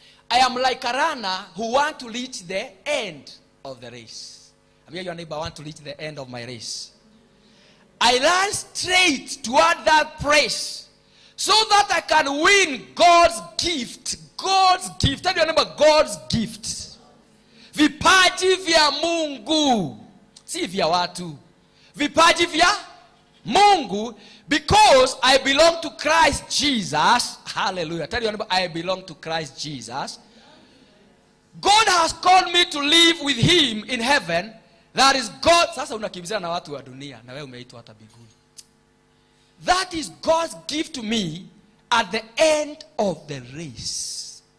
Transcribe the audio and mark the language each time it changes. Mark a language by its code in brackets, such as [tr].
[en] I am like a runner who want to reach the end of the race. [sw] Ambia [en] your neighbor, I want to reach the end of my race. I run straight toward that praise so that I can win God's gift. God's gift. Tell your neighbor, God's gift. [sw] Vipaji vya Mungu. Si vya watu. Vipaji vya [en] Mungu, because I belong to Christ Jesus. Hallelujah. Tell your neighbor, I belong to Christ Jesus. God has called me to live with him in heaven. That is God. [sw] Sasa unakimbizana na watu wa dunia na wewe umeitwa hata mbinguni. [en] That is God's gift to me at the end of the race.